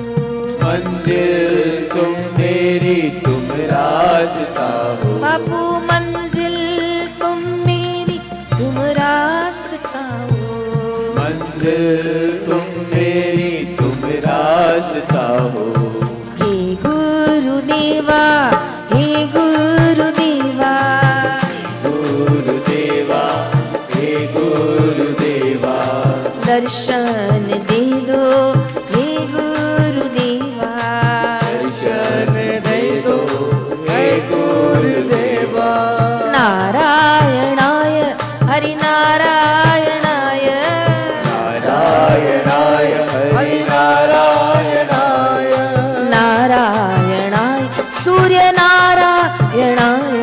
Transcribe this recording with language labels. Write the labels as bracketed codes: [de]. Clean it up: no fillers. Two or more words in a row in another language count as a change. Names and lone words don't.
[hi] मंजिल तुम मेरी तुम रास्ता हो। बापू मंजिल तुम मेरी तुम रास्ता हो, मंजिल तुम मेरी तुम रास्ता हो। हे गुरुदेवा, हे गुरुदेवा, गुरुदेवा, हे गुरुदेवा, दर्शन दे दो हे गुरुदेवा, दर्शन दे दो हे गुरुदेवा। [sa] नारायणाय हरि नारायणाय, नारायणाय हरि नारायणाय, नारायणाय सूर्य नारायणाय,